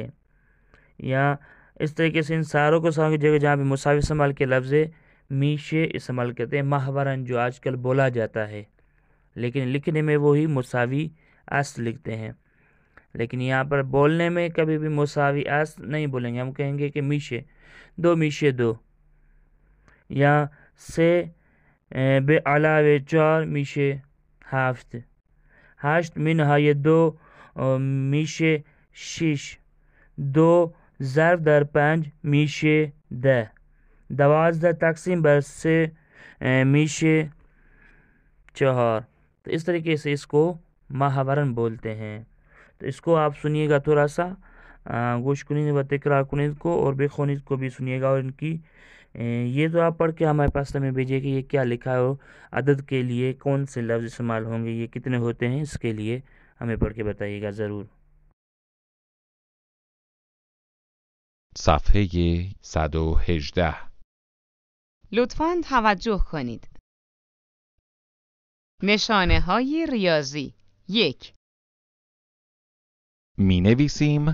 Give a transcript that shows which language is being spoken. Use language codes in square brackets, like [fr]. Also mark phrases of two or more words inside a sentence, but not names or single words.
[ur] یا اس طریقے سے ان ساروں کو ساروں کی جگہ جہاں پہ مساوی استعمال کے لفظ میشے استعمال کرتے ہیں، ماہوراً جو آج کل بولا جاتا ہے، لیکن لکھنے میں وہی [fa] مساوی است [ur] لکھتے ہیں. لیکن یہاں پر بولنے میں کبھی بھی [fa] مساوی است [ur] نہیں بولیں گے، ہم کہیں گے کہ [fa] میشے 2 میشے 2، [ur] یا [fa] سے بے علاوہ 4 میشے ہفت. 8 منهای 2 میشه 6، 2 ضرب در 5 میشه 10، 12 تقسیم بر 3 میشه 4. [ur] تو اس طریقے سے اس کو ماہوراً بولتے ہیں. تو اس کو آپ سنیے گا، تھوڑا سا [fa] گوش کنید و تکرار کنید [ur] کو، اور بخونید کو بھی سنیے گا. اور ان کی یہ تو آپ پڑھ کے ہمارے پاس میں بھیجیے کہ یہ کیا لکھا ہے، اور عدد کے لیے کون سے لفظ استعمال ہوں گے، یہ کتنے ہوتے ہیں، اس کے لیے ہمیں پڑھ کے بتائیے گا ضرور. [fa] صفحه 118. لطفاً توجه کنید. نشانه های ریاضی. 1. می نویسیم